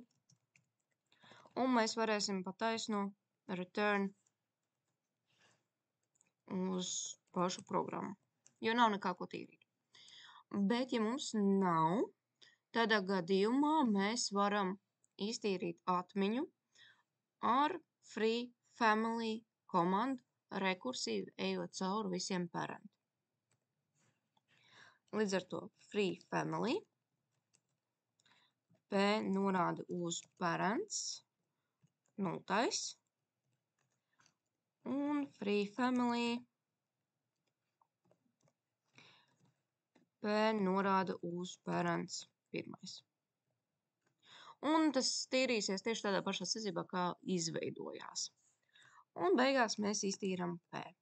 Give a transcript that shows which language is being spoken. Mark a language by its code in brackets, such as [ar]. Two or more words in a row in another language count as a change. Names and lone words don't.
[lv] Un mēs varēsim pa taisno return uz pašu programmu, jo nav nekā ko tīrīt. Bet, ja mums nav, tādā gadījumā mēs varam iztīrīt atmiņu ar [en] free family [lv] komandu rekursīvi ejot cauri visiem parent. Līdz ar to [en] free family [lv] P norāda uz parents, nultais, un [en] free family [lv] P norāda uz parents, pirmais. Un tas tīrīsies tieši tādā pašā secībā, kā izveidojās. Un beigās mēs iztīram P.